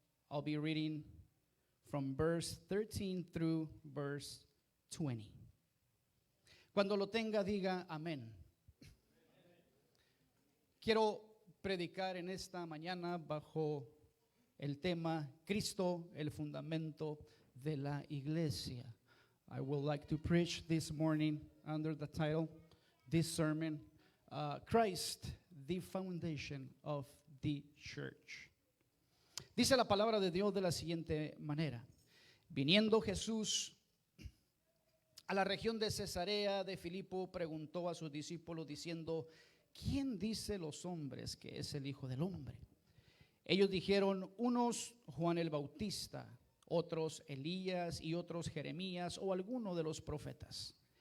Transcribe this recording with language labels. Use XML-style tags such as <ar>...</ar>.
<en>I'll be reading from verse 13 through verse 20.</en> <es>Cuando lo tenga, diga amén. Quiero predicar en esta mañana bajo el tema Cristo, el fundamento de la iglesia.</es> <en>I would like to preach this morning under the title, this sermon, Christ, the foundation of the church.</en> <es>Dice la palabra de Dios de la siguiente manera: viniendo Jesús a la región de Cesarea de Filipo, preguntó a sus discípulos diciendo: ¿quién dice los hombres que es el Hijo del Hombre? Ellos dijeron: unos Juan el Bautista, otros Elías y otros Jeremías o alguno de los profetas.</es>